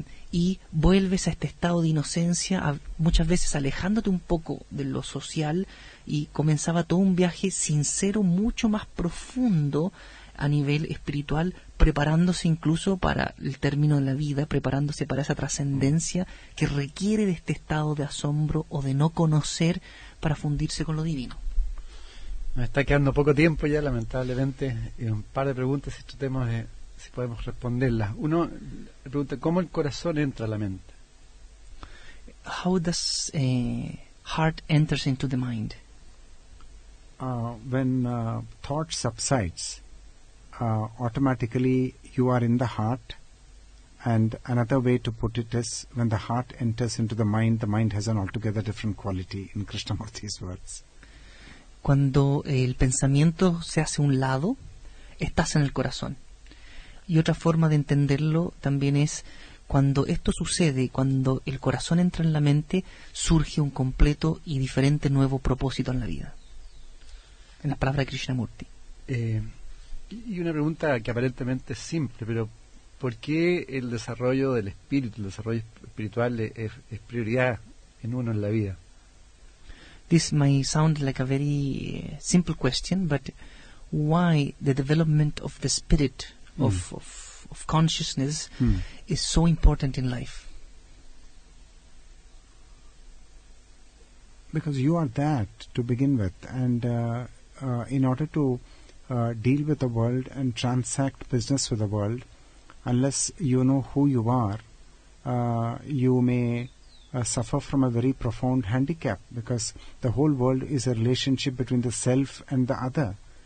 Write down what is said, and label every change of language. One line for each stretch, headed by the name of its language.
Spanish: y vuelves a este estado de inocencia, muchas veces alejándote un poco de lo social, y comenzaba todo un viaje sincero, mucho más profundo a nivel espiritual, preparándose incluso para el término de la vida, preparándose para esa trascendencia que requiere de este estado de asombro o de no conocer para fundirse con lo divino. Nos está quedando poco tiempo ya, lamentablemente, y un par de preguntas, si tratemos de, si podemos responderlas. Uno le pregunta, ¿cómo el corazón entra a la mente?
English: How does heart enters into the mind? When thought subsides, automatically you are in the heart, and another way to put it is, when the heart enters into the mind has an altogether different quality, in Krishnamurti's words.
Spanish: Cuando el pensamiento se hace a un lado, estás en el corazón. Y otra forma de entenderlo también es, cuando esto sucede, cuando el corazón entra en la mente, surge un completo y diferente nuevo propósito en la vida. En la palabra de Krishnamurti. Y una pregunta que aparentemente es simple, pero ¿por qué el desarrollo del espíritu, el desarrollo espiritual es prioridad en uno en la vida?
English: This may sound like a very simple question, but why the development of the spirit of consciousness is so important in life? Because you are that to begin with, and in order to deal with the world and transact business with the world, unless you know who you are, you may suffer from a very profound handicap, because the whole world is a relationship between the self and the other,